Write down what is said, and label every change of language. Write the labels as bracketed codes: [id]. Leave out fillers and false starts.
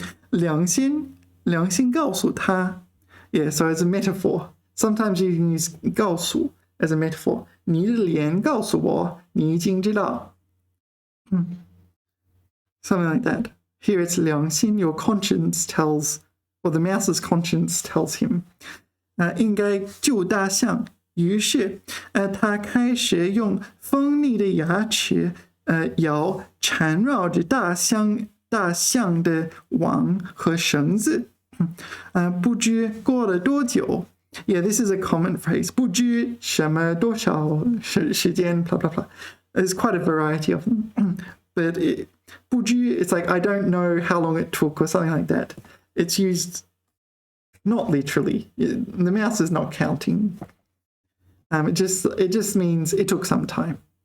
[zh] 良心告诉他 [en] ，yeah, so as a metaphor. Sometimes you can use 告诉 as a metaphor. [zh] 你的脸告诉我，你已经知道。 [en] Something like that. Here it's 良心, your conscience tells, or the mouse's conscience tells him. [zh] 应该救大象。于是，他开始用锋利的牙齿，咬缠绕着大象的网和绳子。不知过了多久。 [en] Yeah, this is a common phrase. [zh] 不知什么多少时间 [en] blah blah blah. There's quite a variety of them. But 不知 it's like I don't know how long it took or something like that. It's used not literally. The mouse is not counting. It just means it took some time.